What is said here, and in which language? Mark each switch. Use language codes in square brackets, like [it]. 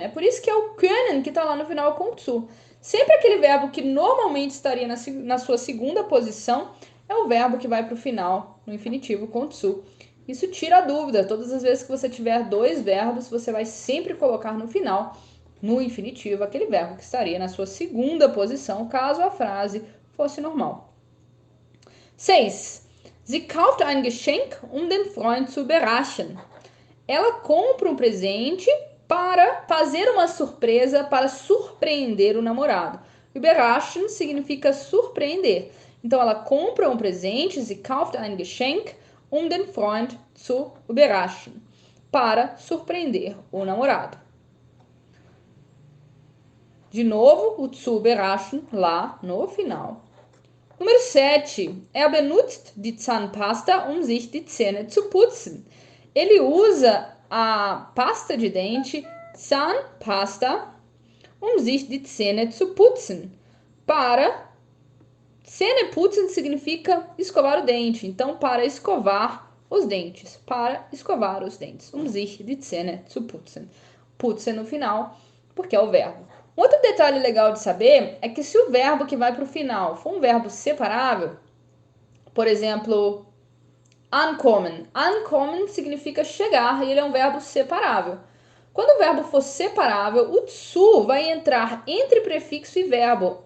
[pt] É por isso que é o können que está lá no final com o zu. Sempre aquele verbo que normalmente estaria na sua segunda posição é o verbo que vai para o final, no infinitivo, com o zu. Isso tira a dúvida. Todas as vezes que você tiver dois verbos, você vai sempre colocar no final, no infinitivo, aquele verbo que estaria na sua segunda posição, caso a frase fosse normal. 6. [de] Sie kauft ein Geschenk, um den Freund zu überraschen. [pt] Ela compra um presente para fazer uma surpresa, para surpreender o namorado. Überraschen significa surpreender. Então, ela compra um presente, [de] sie kauft ein Geschenk, um den Freund zu überraschen, [pt] para surpreender o namorado. De novo, o zu überraschen lá no final. Número 7. [de] Er benutzt die Zahnpasta, um sich die Zähne zu putzen. [pt] Ele usa a pasta de dente, Zahnpasta, [de] um sich die Zähne zu putzen. [pt] Para Zähneputzen significa escovar o dente. Então, para escovar os dentes. Para escovar os dentes. [de] Um sich die Zähne zu putzen. [pt] Putzen no final, porque é o verbo. Um outro detalhe legal de saber é que se o verbo que vai para o final for um verbo separável, por exemplo, ankommen. Ankommen significa chegar e ele é um verbo separável. Quando o verbo for separável, o zu vai entrar entre prefixo e verbo.